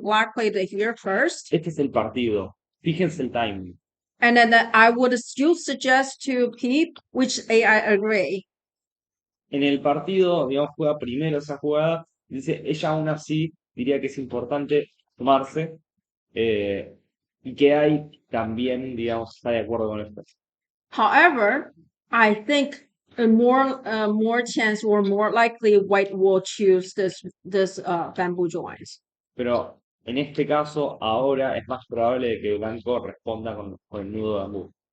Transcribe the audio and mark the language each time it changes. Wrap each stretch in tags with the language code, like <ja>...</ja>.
<en>Black played it here first.</en> <es>Este es el partido. Fíjense el timing.</es> <en>And then I would still suggest to Peep, which I agree.</en> <es>En el partido, digamos, juega primero esa jugada. Dice, ella aún así diría que es importante tomarse. Y que hay también, digamos, está de acuerdo con esto.</es> <en>However, I think more chance or more likely white will choose this bamboo joints.</en> <es>Pero en este caso, ahora es más probable de que el blanco responda con el nudo de bambú.</es>